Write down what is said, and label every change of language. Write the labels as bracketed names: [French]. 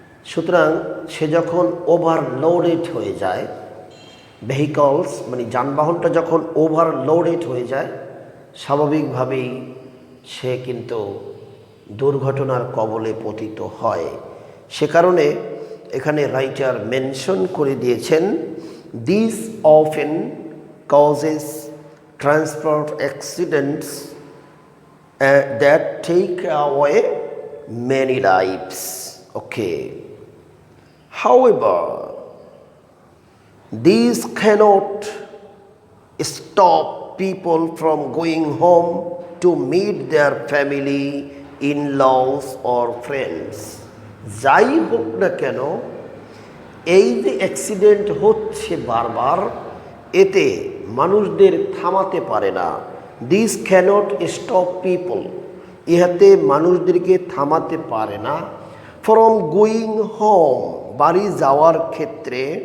[Bangla] সুতরাং সে যখন ওভারলোডেড হয়ে যায়, ভেহিকলস মানে যানবাহনটা যখন ওভারলোডেড হয়ে যায়, স্বাভাবিকভাবেই সে কিন্তু দুর্ঘটনার কবলে পতিত হয়। সে কারণে এখানে রাইটার মেনশন করে দিয়েছেন, [English] This often causes transport accidents that take away many lives. Okay, however these cannot stop people from going home to meet their family, in-laws or friends. [Bangla] যাই হোক না কেন, এই যে অ্যাক্সিডেন্ট হচ্ছে বারবার, এতে মানুষদের থামাতে পারে না। [English] this cannot stop people, [Bangla] ইহাতে মানুষদেরকে থামাতে পারে না, [English] from going home [Bangla] বাড়ি যাওয়ার ক্ষেত্রে,